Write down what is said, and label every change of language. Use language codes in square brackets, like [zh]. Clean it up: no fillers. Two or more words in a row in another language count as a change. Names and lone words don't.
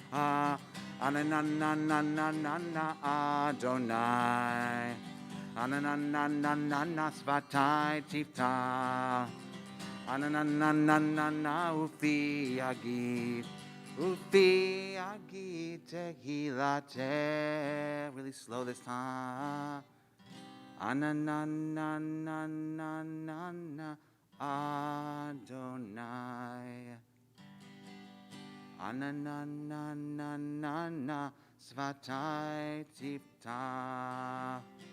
[he] Anananananana Adonai. Anananananana שפתי תפתח. Anananananana ופי יגיד. ופי יגיד תהלתך. [en] Really slow this time. [he] Anananananana Adonai. Anananananana שפתי תפתח.